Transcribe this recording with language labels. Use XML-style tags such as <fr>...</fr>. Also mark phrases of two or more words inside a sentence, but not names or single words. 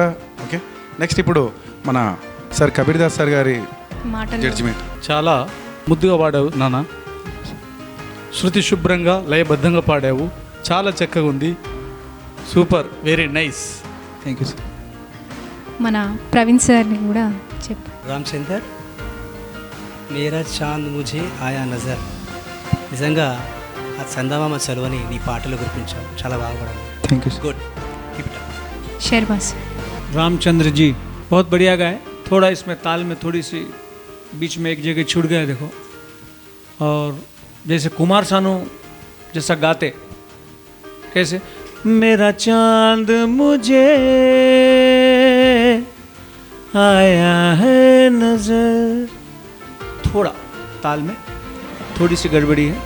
<en>okay, next</en> <te>ఇప్పుడు మన సార్ కబీర్ దాస్ సార్ గారి జడ్జిమెంట్. చాలా ముద్దుగా పాడావు నాన్న, శృతి శుభ్రంగా లయబద్ధంగా పాడావు, చాలా చక్కగా ఉంది,</te> <en>super, very nice. thank you sir.</en> <te>మన ప్రవీణ్ సార్ని కూడా చెప్పు. రామచందర్,</te> <hi>मेरा चाँद मुझे आया नज़र.</hi> <te>నిజంగా ఆ చందమామ చలువని నీ పాటలు గుర్తించావు, చాలా బాగా పాడావు.</te> <en>thank you. good, keep it up.</en> <hi>शर्मास रामचंद्र जी बहुत बढ़िया गाए। थोड़ा इसमें ताल में थोड़ी सी बीच में एक जगह छूट गया देखो, और जैसे कुमार सानू जैसा गाते कैसे, मेरा चांद मुझे आया है नजर, थोड़ा ताल में थोड़ी सी गड़बड़ी है।</hi>